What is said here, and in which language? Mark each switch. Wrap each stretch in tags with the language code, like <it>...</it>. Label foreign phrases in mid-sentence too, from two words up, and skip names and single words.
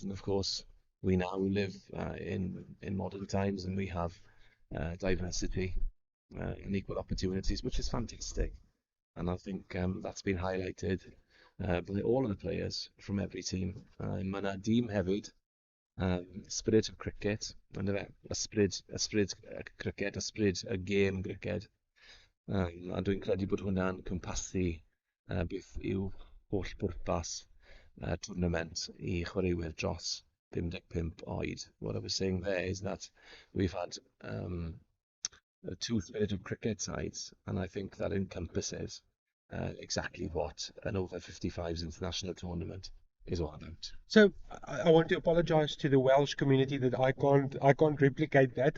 <en>And of course, we now live in modern times and we have diversity and equal opportunities, which is fantastic. And I think that's been highlighted by all of the players from every team.</en> <cy>Mae yna dîm hefyd,</cy> <en>spirit of cricket,</en> <cy>ysbryd cricket, ysbryd y gêm cricket. A dwi'n credu bod hwnna'n cwmpasu beth yw holl bwrpas tournament i chwaraewyr dros 55 oed.</cy> <en>What I was saying there is that we've had two spirit of cricket sides, and I think that encompasses exactly what an over-55s international tournament is all about. So I want to apologize to the Welsh community that I can't replicate that.</en>